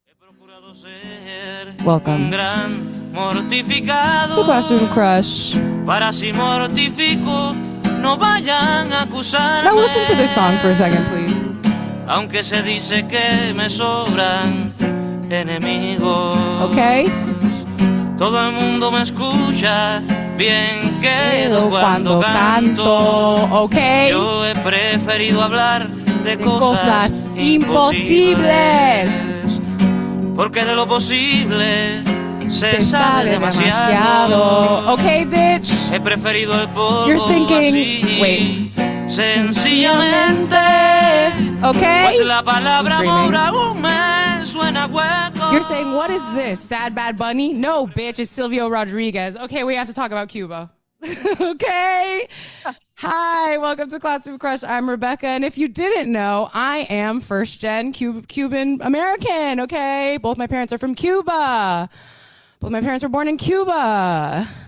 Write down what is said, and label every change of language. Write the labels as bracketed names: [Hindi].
[English] Welcome to Classroom Crush. Now listen to this song for a second, please. [Spanish] Aunque se dice que me sobran enemigos. [English] Okay. [Spanish] Todo el mundo me escucha, bien quedo cuando canto. [English] Okay. [Spanish] Yo he preferido hablar de cosas imposibles. Porque de lo posible se sabe demasiado. [English] Okay, bitch. [Spanish] He preferido el polvo. [English] You're thinking, [Spanish] así, [English] wait. [Spanish] Sencillamente. [English] Okay. [Spanish] Pues la palabra amor aún me suena hueco. [English] You're saying, what is this? Sad Bad Bunny? No, bitch, it's Silvio Rodriguez. Okay, we have to talk about Cuba. Okay. Hi, welcome to Classroom Crush. I'm Rebecca, and if you didn't know, I am first-gen Cuban American, okay? Both my parents are from Cuba. Both my parents were born in Cuba.